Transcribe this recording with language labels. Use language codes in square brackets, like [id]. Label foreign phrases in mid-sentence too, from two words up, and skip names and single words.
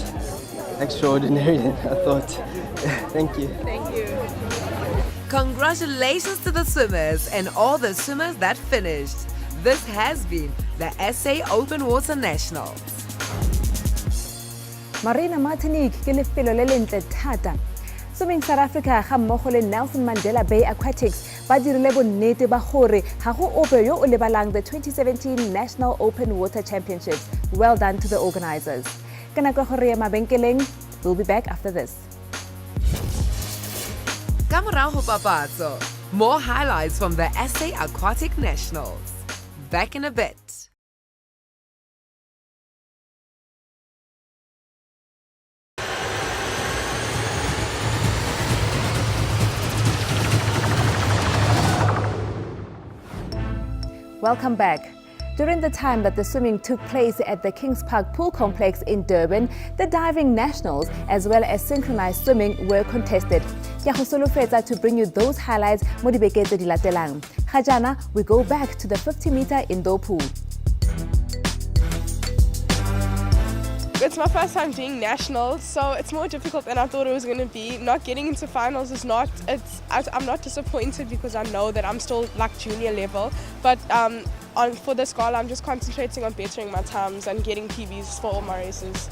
[en] Extraordinary, I thought. Thank you. Thank you. Congratulations to the swimmers and all the swimmers that finished. This has been the SA Open Water Nationals. [tn] Marina Martinique ke lefelo le lentle thata. Swimming South Africa ga mmogo le Nelson Mandela Bay Aquatics ba dirile bonnete ba gore ga go ope yo o lebalang the 2017 National Open Water Championships. [en] Well done to the organizers. [tn] Ka nako gore ya mabenkeleng, [en] we'll be back after this. [tn] Ka morago papatso, [en] more highlights from the SA Aquatic Nationals. Back in a bit. Welcome back. During the time that the swimming took place at the Kings Park Pool Complex in Durban, the diving nationals as well as synchronized swimming were contested. [tn] Ke a go solofetsa [en] to bring you those highlights [tn] mo dibeke tse di latelang. Ga jaana, [en] we go back to the 50-meter indoor pool. It's my first time doing nationals, so it's more difficult than I thought it was going to be. Not getting into finals is not, I'm not disappointed because I know that I'm still like junior level, but for this goal I'm just concentrating on bettering my times and getting PBs for all my races.